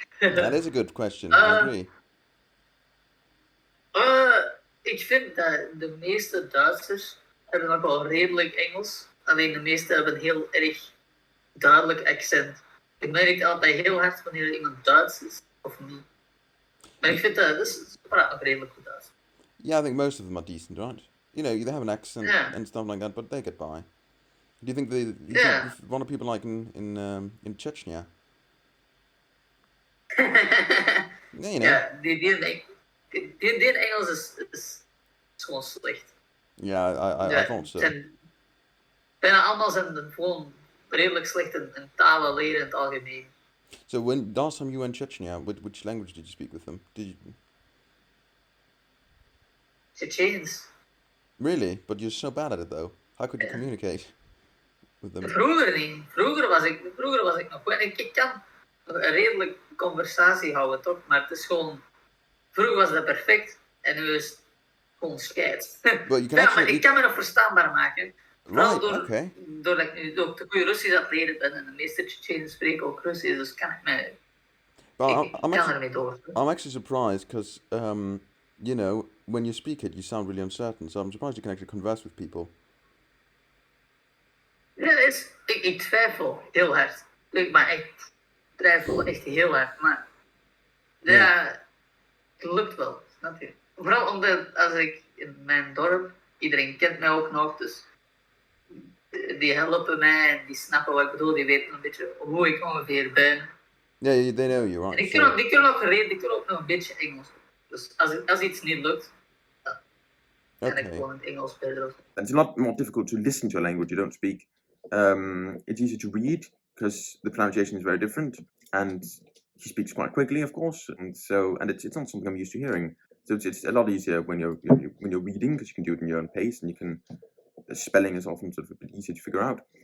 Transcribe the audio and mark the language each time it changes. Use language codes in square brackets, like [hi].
[en] That is a good question, I agree. [nl] Ik vind dat de meeste Duitsers hebben nog wel redelijk Engels. Alleen de meeste hebben een heel erg duidelijk accent. Ik merk altijd heel hard wanneer iemand Duits is of niet. Maar ik vind dat ze praten nog redelijk goed Duits. [en] Yeah, I think most of them are decent, right? You know, they have an accent and stuff like that, but they get by. Do you think think one of people like in Chechnya? Yeah, you know. [nl] Ja, die Engels is gewoon slecht. [en] Yeah, I thought so. [nl] Bijna allemaal zijn gewoon redelijk slecht in talen leren in het algemeen. [en] So last time you went Chechnya, which language did you speak with them? [nl] Checheens. [en] Really? But you're so bad at it though. How could you communicate with them? [nl] Vroeger niet. Vroeger was ik nog wel. Ik kan een redelijk conversatie houden, toch? Maar het is gewoon... Vroeger was dat perfect en nu is het gewoon scheid. Maar ik kan me nog verstaanbaar maken. Vooral doordat ik nu ook te goede Russisch aan het leren ben en de meeste Tsjetsjenen spreken ook Russisch, dus kan ik mij... Ik kan ermee door. [en] I'm actually surprised because, you know, when you speak it, you sound really uncertain. So I'm surprised you can actually converse with people. [nl] Ja, ik twijfel heel hard. Maar ik twijfel echt heel hard. Maar ja, het lukt wel, snap je? Vooral omdat als ik in mijn dorp, iedereen kent mij ook nog, dus die helpen mij en die snappen wat ik bedoel, die weten een beetje hoe ik ongeveer ben. [en] Yeah, they know you, right? [nl] En die kunnen ook nog een beetje Engels. Dus als iets niet lukt, dan kan ik gewoon in het Engels verder. [en] It's a lot more difficult to listen to a language you don't speak. It's easy to read because the pronunciation is very different, and he speaks quite quickly, of course, and it's not something I'm used to hearing. So it's a lot easier when you're reading because you can do it in your own pace, and the spelling is often sort of a bit easier to figure out.